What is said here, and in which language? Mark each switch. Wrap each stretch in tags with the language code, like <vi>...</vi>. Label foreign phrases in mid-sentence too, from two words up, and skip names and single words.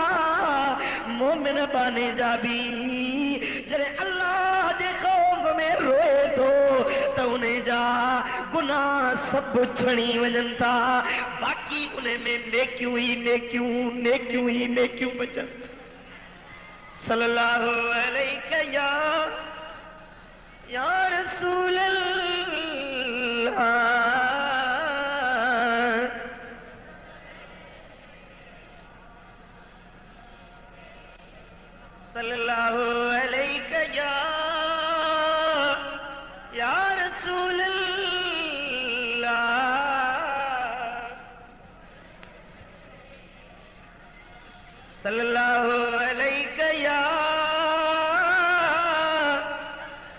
<sd>मोमिन बाने जा भी जॾहिं अल्लाह जे खौफ में रोए थो त उन जा गुनाह सभु छणी वञनि था, बाकी उन में नेकियूं ई नेकियूं, नेकियूं ई नेकियूं बचनि।</sd> <ar>صلى الله عليه يا رسول الله, صلى الله عليه يا رسول الله، صلى الله عليه</ar>